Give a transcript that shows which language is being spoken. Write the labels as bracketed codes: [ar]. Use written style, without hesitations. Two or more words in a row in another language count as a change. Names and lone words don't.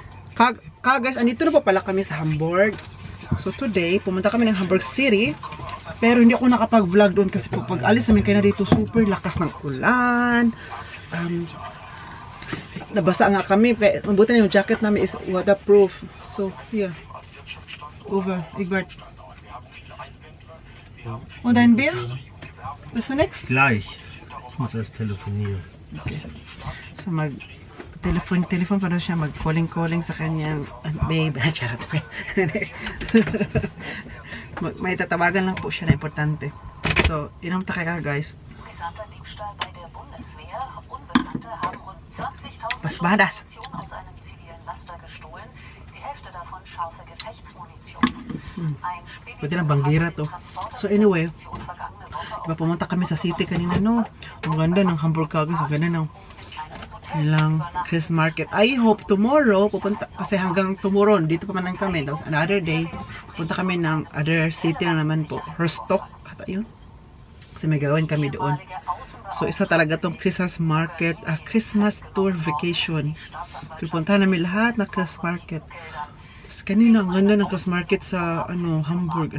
[tl] Guys, andito na po pala kami sa Hamburg. So today, pumunta kami ng Hamburg City Pero hindi ako nakapag-vlog doon kasi po pag alis namin kayo na dito, super lakas ng ulan. Nabasa nga kami. Mabuti na yung jacket namin is waterproof. [en] So, yeah. Over. Egbert. [de] Und dein Bier? Bis du next? Gleich. Ich muss erst telefonieren. [tl] Okay. So, telefon pa daw siya, calling sa kanyang babe. Charot. May tatawagan lang po siya na importante. So, inom ta kaya guys. [de] Brisanter Diebstahl bei der Bundeswehr. Unbekannte haben rund 20.000 Was war das? Munition aus einem zivilen Laster gestohlen. Die Hälfte davon scharfe Gefechtsmunition. Ein [tl] Pwede lang banggira to. So anyway, diba pumunta kami sa city kanina, no? Ang ganda ng Hamburg Kagis, ang ganda ng nilang [en] Christmas market. I hope tomorrow, [tl] pupunta, kasi hanggang tomorrow, dito pa man kami. Tapos another day, pupunta kami ng other city na naman po. Rostock, ata yun. Kasi may gagawin kami doon. So isa talaga tong [en] Christmas market, Christmas tour vacation. [tl] Pupunta namin lahat na [en] Christmas market. [tl] Tapos kanina, ang ganda ng [en] Christmas market [tl] sa Hamburg.